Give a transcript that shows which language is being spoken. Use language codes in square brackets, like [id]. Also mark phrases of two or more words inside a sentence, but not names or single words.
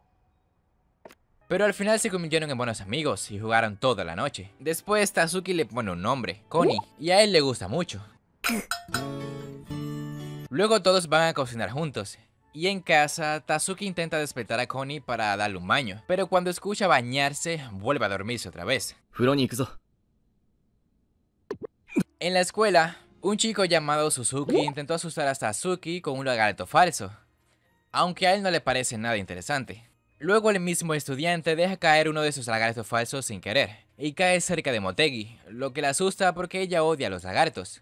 [es] Pero al final se convirtieron en buenos amigos y jugaron toda la noche. Después Tatsuki le pone un nombre, Connie, y a él le gusta mucho. Luego todos van a cocinar juntos. Y en casa, Tatsuki intenta despertar a Connie para darle un baño, pero cuando escucha bañarse, vuelve a dormirse otra vez. [ja] 風呂に行くぞ。 [es] En la escuela, un chico llamado Suzuki intentó asustar a Tatsuki con un lagarto falso, aunque a él no le parece nada interesante. Luego el mismo estudiante deja caer uno de sus lagartos falsos sin querer, y cae cerca de Motegi, lo que la asusta porque ella odia a los lagartos.